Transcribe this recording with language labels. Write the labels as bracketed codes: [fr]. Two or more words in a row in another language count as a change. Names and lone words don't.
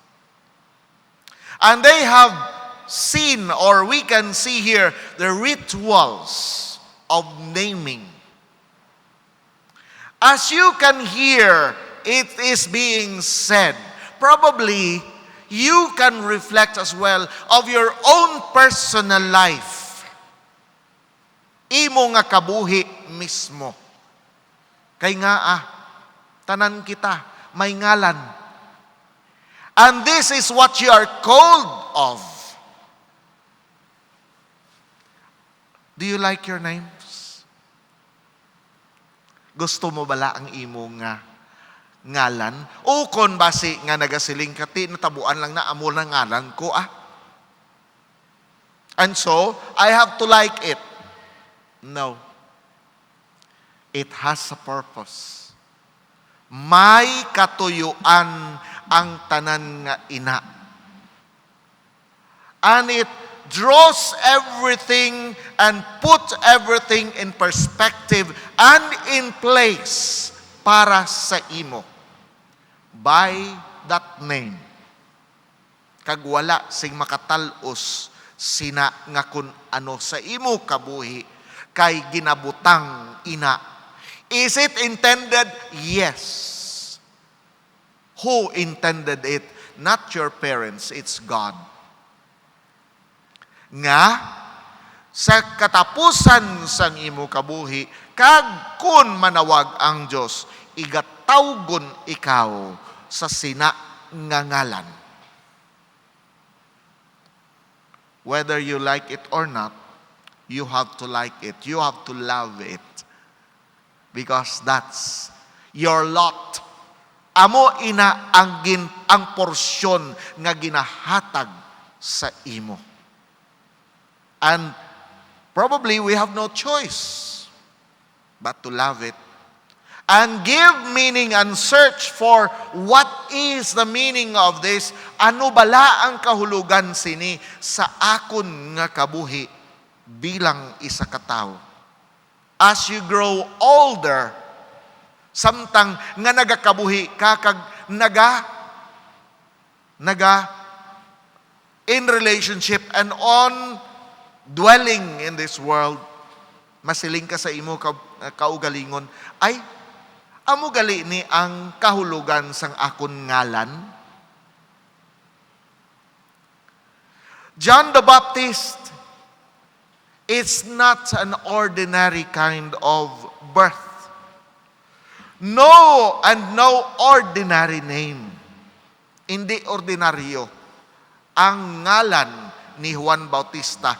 [en] And they have seen, or we can see here, the rituals of naming. As you can hear, it is being said. Probably, you can reflect as well of your own personal life. [hil] Imo nga kabuhi mismo. Kay nga tanan kita, may ngalan. [en] And this is what you are called of. Do you like your names? [hil] Gusto mo bala ang imo nga ngalan? O kon basi nga nagasiling kati, natabuan lang na amo na ngalan ko [en] And so, I have to like it. No. It has a purpose. [hil] May katuyuan ang tanan nga ina. [en] And it draws everything and put everything in perspective and in place [hil] para sa imo. [en] By that name. [hil] Kag wala sing makatalos sina nga kun ano sa imo kabuhi kay ginabutang ina. [en] Is it intended? Yes. Who intended it? Not your parents, it's God. [hil] Nga, sa katapusan sang imo kabuhi, kag kun manawag ang Dios, igatawgon ikaw sa sina nga ngalan. [en] Whether you like it or not, you have to like it. You have to love it. Because that's your lot. [hil] Amo ina ang porsyon nga ginahatag sa imo. [en] And probably we have no choice but to love it and give meaning and search for what is the meaning of this. [hil] Ano bala ang kahulugan sini sa akon nga kabuhi bilang isa ka tawo. [en] As you grow older, [hil] samtang nga nagakabuhi ka kag naga [en] in relationship and on dwelling in this world, [hil] masiling ka sa imo kaugalingon, ay, amo gali ni ang kahulugan sang akon ngalan. [en] John the Baptist is not an ordinary kind of birth. No ordinary name. [hil] Hindi ordinaryo ang ngalan ni Juan Bautista.